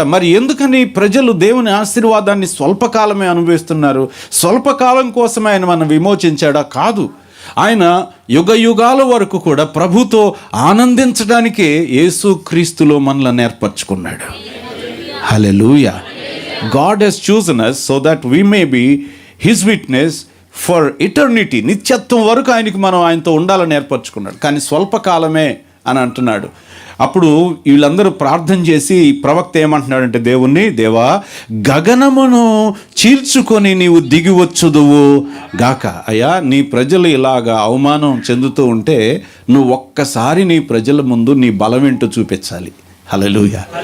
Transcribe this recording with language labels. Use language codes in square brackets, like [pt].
[te] మరి ఎందుకని ప్రజలు దేవుని ఆశీర్వాదాన్ని స్వల్పకాలమే అనుభవిస్తున్నారు? స్వల్పకాలం కోసమే ఆయన మనం విమోచించాడా? కాదు. ఆయన యుగ యుగాల వరకు కూడా ప్రభుతో ఆనందించడానికే యేసుక్రీస్తులో మనల్ని ఏర్పరచుకున్నాడు. హల్లెలూయా. [en] God has chosen us so that we may be his witness for eternity. [te] నిత్యత్వం వరకు ఆయనతో ఉండాలని ఏర్పరచుకున్నాడు. కానీ స్వల్పకాలమే అని అంటున్నాడు. అప్పుడు వీళ్ళందరూ ప్రార్థన చేసి ప్రవక్త ఏమంటున్నాడంటే దేవుణ్ణి, దేవా, గగనమును చీల్చుకొని నీవు దిగి వచ్చుదువు గాక. అయ్యా, నీ ప్రజలు ఇలాగా అవమానం చెందుతూ ఉంటే నువ్వు ఒక్కసారి నీ ప్రజల ముందు నీ బలం ఏంటో చూపించాలి. హల్లెలూయా.